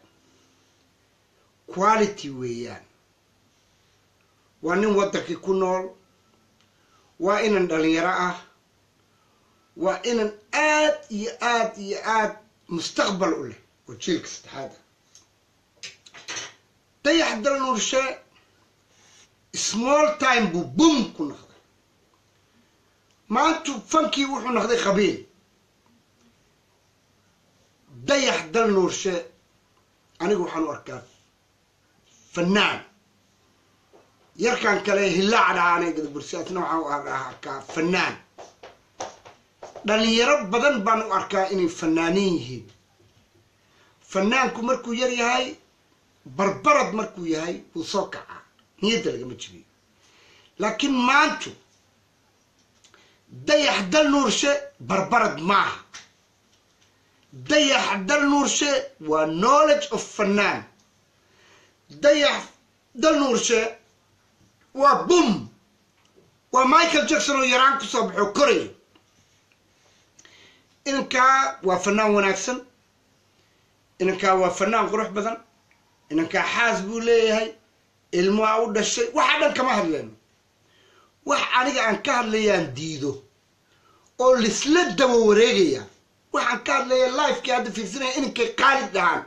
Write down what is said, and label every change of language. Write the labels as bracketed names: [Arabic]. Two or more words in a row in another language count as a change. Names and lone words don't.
[Somali] quality weeyaan waa nin wadankii ku nool waa inan dhalinyaro ah waa inan aad iyo aad iyo aad mustaqbal u leh oo jiilka saddexaad dayax dal nuurshe [English] small time [Somali] buu boom ku noqday maantu fankii wuxuu noqday qabiil dayax dal nuurshe anigu waxaan u arkaa fanaan yarkan kale hilaac dhahaanay gadabursiyaasna waxaan u arkaa fanaan dhalinyaro badan baan u arkaa inay fanaaniin yihiin fanaanku markuu yar yahay barbarad markuu yahay wuu soo kacaa niyadda lagama jibiyo laakiin maantu dayax dal nuurshe barbarad maaha dayax dal nuurshe waa [English] knowledge of [Somali] fanaan dayax dal nuurshe waa boom waa Michael Jackson oo yaraan ku soo baxo koray inankaa waa fanaan wanaagsan inankaa waa fanaan qurux badan inankaa xaas buu leeyahay ilmo u dhashay waxa dhan kama hadlayno wax aniga aan ka hadlayaan diido oo lisla daba wareegaya waxaan ka hadlayaa live-kii hadda fiirsanaya inankay Khalid dhahaan